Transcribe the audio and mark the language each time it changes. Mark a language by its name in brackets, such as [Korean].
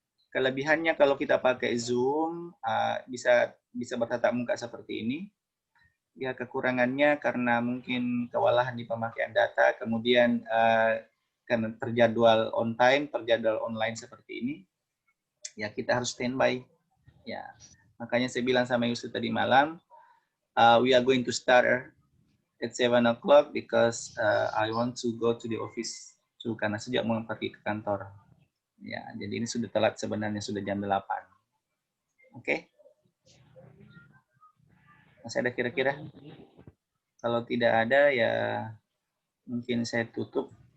[Indonesian] Kelebihannya kalau kita pakai Zoom bisa bertatap muka seperti ini. Ya, kekurangannya karena mungkin kewalahan di pemakaian data, kemudian karena terjadwal on time, terjadwal online seperti ini, ya kita harus standby. Ya, makanya saya bilang sama Yusuf tadi malam, [English] we are going to start at 7 o'clock because I want to go to the office. [Indonesian] Karena sejak mau pergi ke kantor. Ya, jadi ini sudah telat sebenarnya, sudah jam 8. Oke? Masih ada kira-kira? Kalau tidak ada, ya mungkin saya tutup.